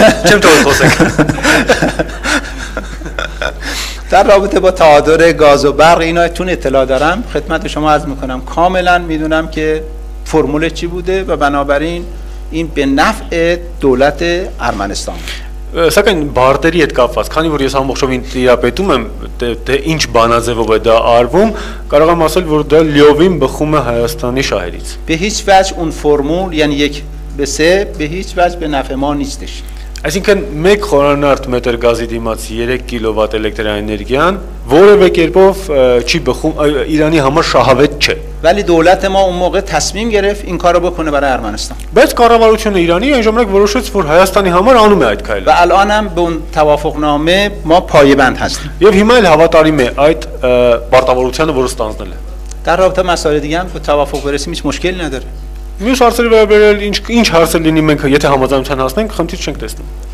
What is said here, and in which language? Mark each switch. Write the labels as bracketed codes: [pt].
[fa] چم تو خواسته. در رابطه با تهاتر گاز و برق اینا چون اطلاع دارم خدمت شما عرض میکنم، کاملا میدونم که فرمول چی بوده و بنابراین این به نفع دولت ارمنستان. [hy] Սակայն բարտերի հետ կապված, քանի որ ես ամբողջովին տիրապետում եմ, թե ինչ բանաձևով է դա արվում, կարող եմ ասել, որ դա լիովին բխում է Հայաստանի շահերից. [fa] به هیچ وجه اون فرمول یعنی 1/3 به هیچ وجه به نفع ما نیستش. [hy] Այսինքն 1 խորանարդ մետր գազի դիմաց 3 կիլովատ էլեկտրաէներգիան որևէ կերպով չի բխում, Իրանի համար շահավետ չէ. [fa] ولی دولت ما اون موقع تصمیم گرفت این کارو بکنه برای ارمنستان. [hy] Բայց կառավարությունը Իրանի այն ժամանակ որոշեց, որ Հայաստանի համար անում է այդ քայլը. [fa] و الانم به اون توافقنامه ما پایبند هستیم. [hy] Եվ հիմա էլ հավատարիմ է այդ պարտավորությանը, որը ստանձնել է. [fa] در رابطه مسائل دیگه هم به توافق برسیم هیچ مشکلی نداره. [hy] Մյուս հարցերի վերաբերյալ ինչ հարցեր լինի մենք եթե համաձայնության հասնենք, խնդիր չենք տեսնում.